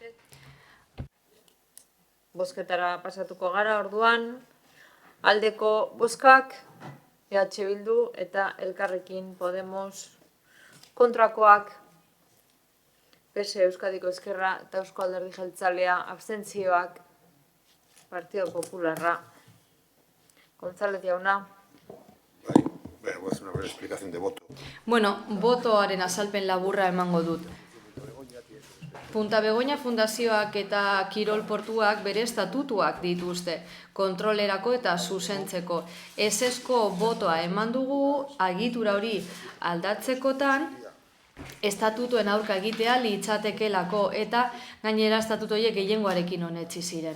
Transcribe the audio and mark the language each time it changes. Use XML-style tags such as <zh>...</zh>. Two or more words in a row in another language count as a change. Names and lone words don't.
<eu>Bozketara pasatuko gara orduan, aldeko bozkak, EH Bildu eta Elkarrekin Podemos, kontrakoak, PSE Euskadiko Ezkerra eta Eusko Alderdi Jeltzalea, abstentzioak, Partido Popularra. González jauna.</eu> <es>Voy a hacer una breve explicación de voto.</es> <eu>Bueno, botoaren azalpen laburra emango dut. Punta Begoña Fundazioak eta Kirol Portuak bere estatutuak dituzte, kontrolerako eta zuzentzeko. Ezezko botoa eman dugu agitura hori aldatzekotan, estatutuen aurka egitea litzatekelako eta gainera estatutu horiek gehiengoarekin onetsi ziren.</eu>